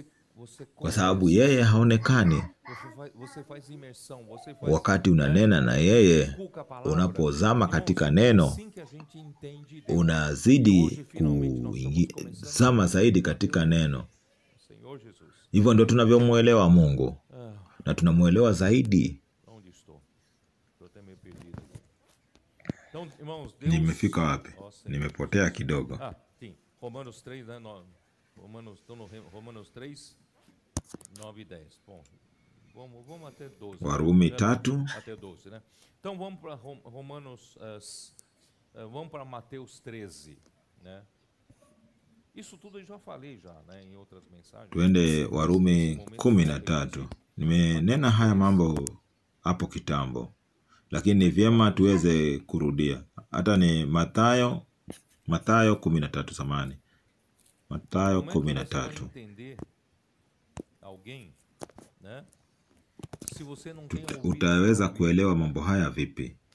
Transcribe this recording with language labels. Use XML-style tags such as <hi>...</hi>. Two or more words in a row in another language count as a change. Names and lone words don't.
<sw>Kwa sababu yeye haonekani. Wakati unanena na yeye, unapozama katika neno, unazidi kuzama zaidi katika neno. Hivyo ndio tunavyomuelewa Mungu. Na tunamuelewa zaidi. Nimefika wapi? Nimepotea kidogo.</sw> <pt>Romanos 3, né? Romanos 3, 9 e 10. Bom, vamos até 12.</pt> <sw>Warumi 3</sw> <pt>até 12, né? Então vamos para Romanos, vamos para Mateus 13, né? Isso tudo eu já falei já, né, em outras mensagens.</pt> <sw>Tuende Warumi 13. Nimenena haya mambo hapo kitambo, lakini ni vyema tuweze kurudia. Hata ni Mathayo 13 samani. Mathayo 13. Utaweza kuelewa mambo haya vipi?</sw>